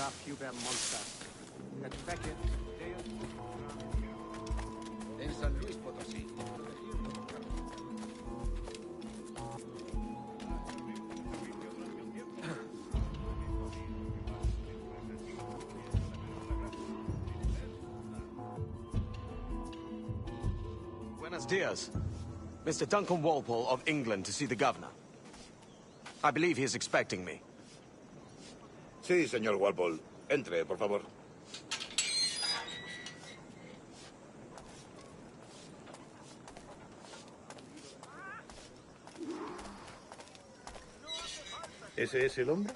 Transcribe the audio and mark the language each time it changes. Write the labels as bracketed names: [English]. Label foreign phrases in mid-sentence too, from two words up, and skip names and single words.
[Spanish] puber monster. En San Luis Potosí. Buenos dias. [English] Mr. Duncan Walpole of England to see the governor. I believe he is expecting me. [Spanish] Sí, señor Walpole. Entre, por favor. ¿Ese es el hombre?